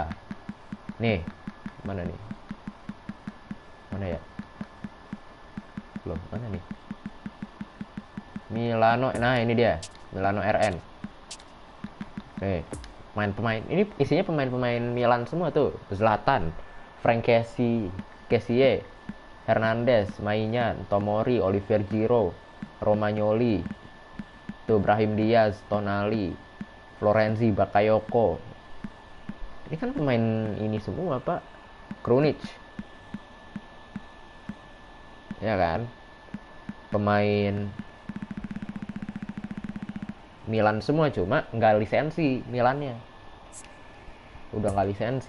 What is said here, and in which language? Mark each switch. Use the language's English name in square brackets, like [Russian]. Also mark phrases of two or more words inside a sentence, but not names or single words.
[Indonesian] Nih, mana nih? Mana ya? Belum, mana nih? Milano, nah ini dia, Milano RN. Nih, pemain-pemain. Ini isinya pemain-pemain Milan semua tuh. Zlatan, Frank Kessie, Hernandez, Maignan, Tomori, Olivier Giroud, Romagnoli, tuh Brahim Diaz, Tonali, Florenzi, Bakayoko. Ini kan pemain ini semua pak. Krunic, ya kan, pemain Milan semua, cuma nggak lisensi Milannya. Udah nggak lisensi.